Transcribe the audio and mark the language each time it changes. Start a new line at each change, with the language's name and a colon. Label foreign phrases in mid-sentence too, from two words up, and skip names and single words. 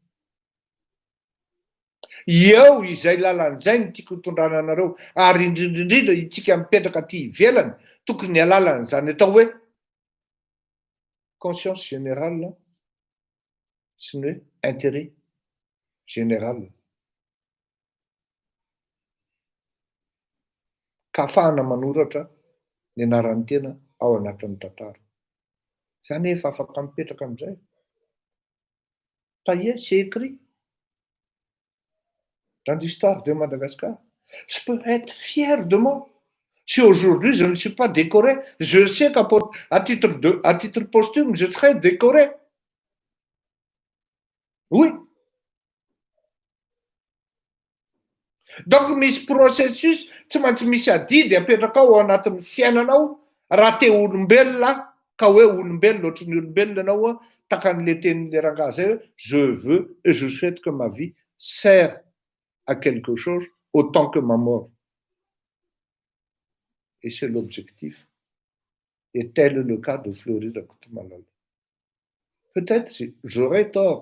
Malagasy: Eo izay lalan'izay no tiako hitondrana anareo ary indrindrindrindra itsika mipetraka aty ivelany tokony alalan'izany atao hoe
French: conscience générale
Malagasy: sy ny hoe
French: intérêt général.
Malagasy: Ka ahafahana manoratra ny anaran'ny tena ao anatin'ny tantara. Zany efa afaka mipetraka amin'izay.
French: Ça y est, c'est écrit dans l'histoire de Madagascar. Je peux être fier de moi. Si aujourd'hui je ne suis pas décoré, je sais qu'à titre posthume, je serai décoré.
Malagasy: Oui. Donc misy processus tsy maintsy misy adidy apetraka ao anatin'ny fiainanao raha te olombelona ka hoe olombelona ohatry ny olombelona ianao takan'le tenin'le rangahy zay hoe
French: je veux et je souhaite que ma vie sert à quelque chose autant que ma mort. Et c'est l'objectif. Et tel est le cas de Fleury Rakotomalala. Peut-être j'aurais tort.